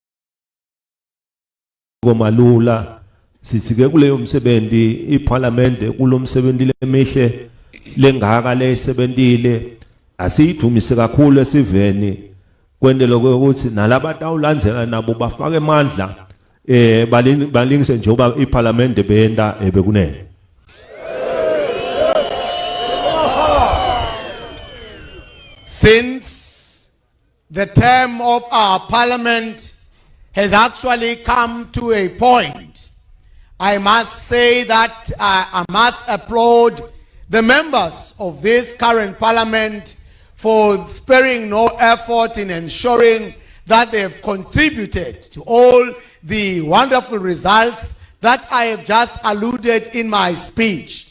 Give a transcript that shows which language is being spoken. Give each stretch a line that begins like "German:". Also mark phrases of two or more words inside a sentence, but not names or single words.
Swati: komalula sithi ke kuleyo msebenzi iParliament kulomsebenzi lemihle lengaka lesebentile asiyidumise kakhulu esiveni kwendelo ukuthi nalabantu awulandzela nabo bafake amandla balingise njengoba iParliament beyenda bekunene.
English: Since the term of our Parliament has actually come to a point, I must say that I must applaud the members of this current Parliament for sparing no effort in ensuring that they have contributed to all the wonderful results that I have just alluded in my speech.